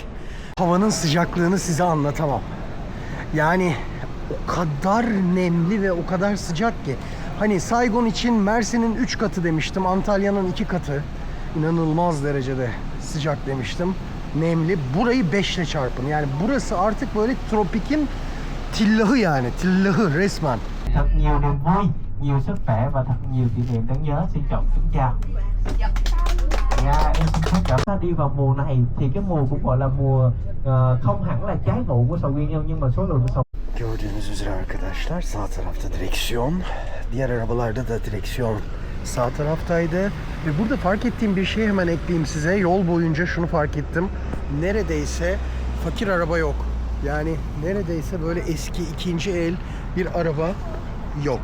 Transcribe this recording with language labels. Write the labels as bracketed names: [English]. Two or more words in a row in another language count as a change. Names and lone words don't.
[Turkish] Havanın sıcaklığını size anlatamam. Yani o kadar nemli ve o kadar sıcak ki. Hani Saigon için Mersin'in 3 katı demiştim. Antalya'nın 2 katı. İnanılmaz derecede sıcak demiştim. Nemli. Burayı 5 ile çarpın. Yani burası artık böyle tropikin tillahı yani. Tillahı resmen. [Vietnamese] Thật nhiều niềm vui, nhiều sức khỏe và thật nhiều kỷ niệm đáng nhớ. Xin chào, kính chào. Em xin phép chào. Ta đi vào mùa này thì cái mùa cũng gọi là mùa không hẳn là trái vụ của sầu riêng đâu, nhưng mà số lượng sầu. [Turkish] Gördüğünüz üzere arkadaşlar, sağ tarafta direksiyon, diğer arabalarda da direksiyon sağ taraftaydı. Ve burada fark ettiğim bir şeyi hemen ekleyeyim size. Yol boyunca şunu fark ettim: neredeyse fakir araba yok. Yani neredeyse böyle eski ikinci el bir araba yok.